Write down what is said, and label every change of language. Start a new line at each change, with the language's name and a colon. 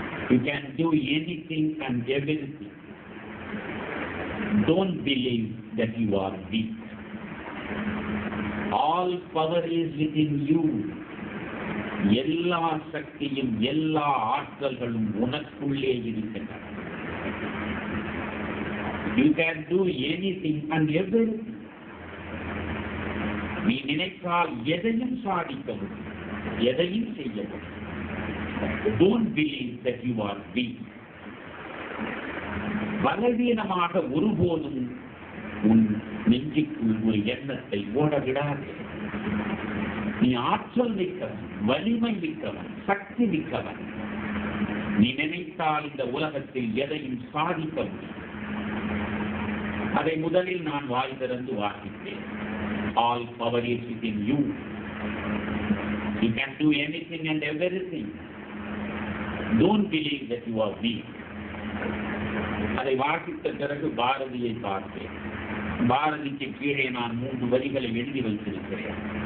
English: You can do anything and everything. Don't believe that you are weak. All power is within you.
Tamil: எல்லா சக்தியும் எல்லா ஆற்றல்களும் உனக்குள்ளே இருக்கின்றன.
English: You can do anything and everything.
Tamil: நீ நினைத்தால் எதையும் சாதிக்க முடியும், எதையும் செய்ய முடியும்.
English: Don't believe that you are weak.
Tamil: பலவீனமாக ஒருபோதும் உன் நெஞ்சுக்குள் ஒரு எண்ணத்தை ஓட விடாதே. நீ ஆற்றல் மிக்கவன், வலிமை மிக்கவன், சக்தி மிக்கவன். நீ நினைத்தால் இந்த உலகத்தில் எதையும் சாதிக்க முடியும். அதை முதலில் நான் வாய் திறந்து வாசித்தேன்.
English: All power is within you. You can do anything and everything. Don't believe that you are weak.
Tamil: அதை வாசித்த பிறகு பாரதியை பார்த்தேன். பாரதிக்கு கீழே நான் 3 வரிகளை எழுதி வைத்திருக்கிறேன்.